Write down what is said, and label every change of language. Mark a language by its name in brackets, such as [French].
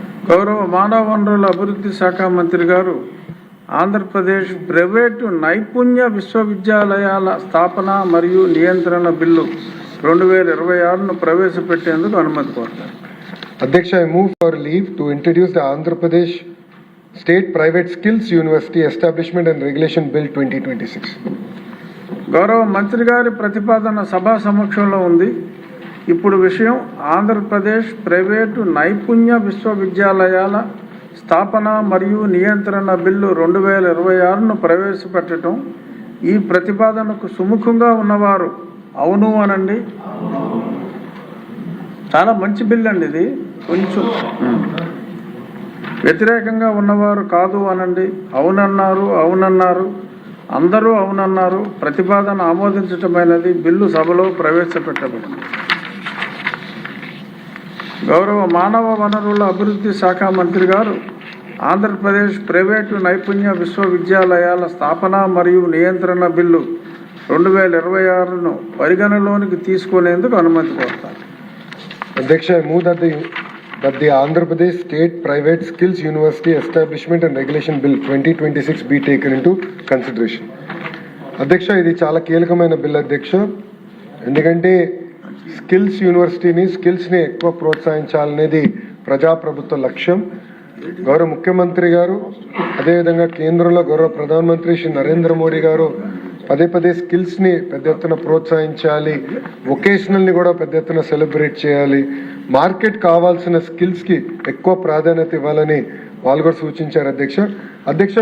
[Telugu] గౌరవ మానవ వనరుల అభివృద్ధి శాఖ మంత్రి గారు ఆంధ్రప్రదేశ్ ప్రైవేటు నైపుణ్య విశ్వవిద్యాలయాల స్థాపన మరియు నియంత్రణ బిల్లు 2026ను ప్రవేశపెట్టేందుకు అనుమతి కోరుతారు. [English] అధ్యక్ష, I move for leave to introduce the Andhra Pradesh State Private Skills University Establishment and Regulation Bill 2026. [Telugu] గౌరవ మంత్రి గారి ప్రతిపాదన సభా సమక్షంలో ఉంది. ఇప్పుడు విషయం ఆంధ్రప్రదేశ్ ప్రైవేటు నైపుణ్య విశ్వవిద్యాలయాల స్థాపన మరియు నియంత్రణ బిల్లు 2026ను ప్రవేశపెట్టడం. ఈ ప్రతిపాదనకు సుముఖంగా ఉన్నవారు అవును అనండి. చాలా మంచి బిల్లు అండి ఇది. కొంచెం వ్యతిరేకంగా ఉన్నవారు కాదు అనండి. అవునన్నారు. అందరూ అవునన్నారు. ప్రతిపాదన ఆమోదించటమైనది. బిల్లు సభలో ప్రవేశపెట్టబడింది. గౌరవ మానవ వనరుల అభివృద్ధి శాఖ మంత్రి గారు ఆంధ్రప్రదేశ్ ప్రైవేటు నైపుణ్య విశ్వవిద్యాలయాల స్థాపన మరియు నియంత్రణ బిల్లు 2026ను పరిగణలోనికి తీసుకునేందుకు అనుమతి కోరుతారు. [English] అధ్యక్ష, I move that the Andhra Pradesh State Private Skills University Establishment and Regulation Bill 2026 be taken into consideration. [Telugu] అధ్యక్ష, ఇది చాలా కీలకమైన బిల్ అధ్యక్ష. ఎందుకంటే స్కిల్స్ యూనివర్సిటీని స్కిల్స్ని ఎక్కువ ప్రోత్సహించాలనేది ప్రజాప్రభుత్వ లక్ష్యం. గౌరవ ముఖ్యమంత్రి గారు, అదేవిధంగా కేంద్రంలో గౌరవ ప్రధానమంత్రి శ్రీ నరేంద్ర మోడీ గారు పదే స్కిల్స్ని పెద్ద ఎత్తున ప్రోత్సహించాలి, వొకేషనల్ని కూడా పెద్ద ఎత్తున సెలబ్రేట్ చేయాలి, మార్కెట్ కావాల్సిన స్కిల్స్కి ఎక్కువ ప్రాధాన్యత ఇవ్వాలని వాళ్ళు కూడా సూచించారు అధ్యక్ష.